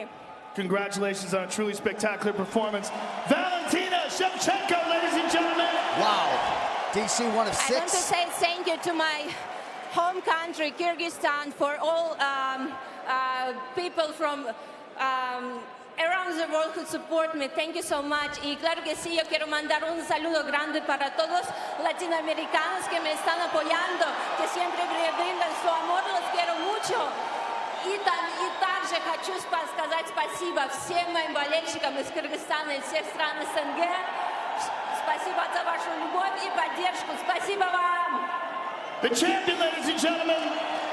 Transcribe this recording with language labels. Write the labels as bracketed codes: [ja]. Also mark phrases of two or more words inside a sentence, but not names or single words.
[en] Congratulations on a truly spectacular performance. Valentina Shevchenko, ladies and gentlemen. Wow. DC, one of 6. I want to say thank you to my home country, Kyrgyzstan, for all people from around the world who support me. Thank you so much. [es] Y claro que sí, yo quiero mandar un saludo grande para todos latinoamericanos que me están apoyando, que siempre brindan su amor. Los quiero mucho. [ru] И также хочу сказать спасибо всем моим болельщикам из Кыргызстана и всех стран СНГ. Спасибо за вашу любовь и поддержку. Спасибо вам. [en] The champion, ladies and gentlemen,